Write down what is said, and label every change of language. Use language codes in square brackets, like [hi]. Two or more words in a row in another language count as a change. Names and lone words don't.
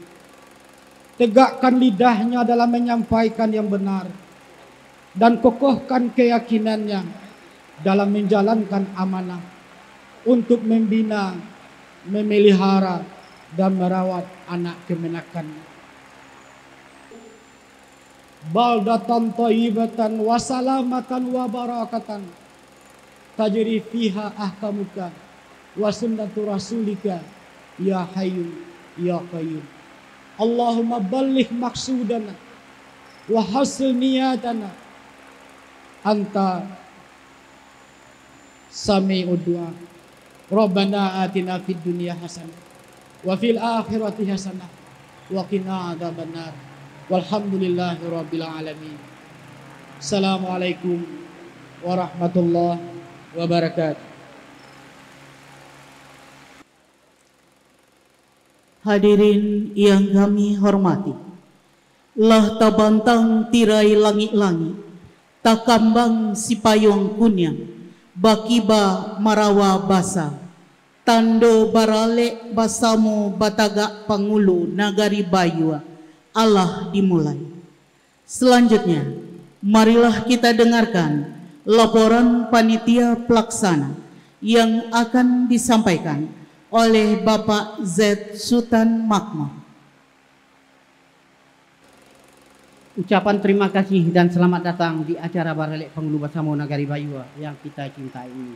[id] Tegakkan lidahnya dalam menyampaikan yang benar dan kokohkan keyakinannya dalam menjalankan amanah untuk membina, memelihara dan merawat anak kemenakan. [ar] بلدة طيبة وسلامة وبركة تجري فيها أحكامك وسنة رسولك يا حي يا قيوم. اللهم بلغ مقاصدنا وحصل نياتنا أنت سميع الدعاء. ربنا آتنا في الدنيا حسنة وفي الآخرة حسنة وقنا عذاب النار. والحمد لله رب العالمين. السلام عليكم ورحمة الله وبركاته. [id] Hadirin yang kami hormati, [min] lah tabantang tirai langit-langit, takambang sipayong kunyang, bakiba marawa basa, tando baralek basamu Batagak Pangulu Nagari Bayua, [id] Allah dimulai. Selanjutnya, marilah kita dengarkan laporan panitia pelaksana yang akan disampaikan oleh Bapak Z. Sultan Makmur. Ucapan terima kasih dan selamat datang di acara Baralek Pangulu Basamo Nagari Bayua yang kita cintai ini.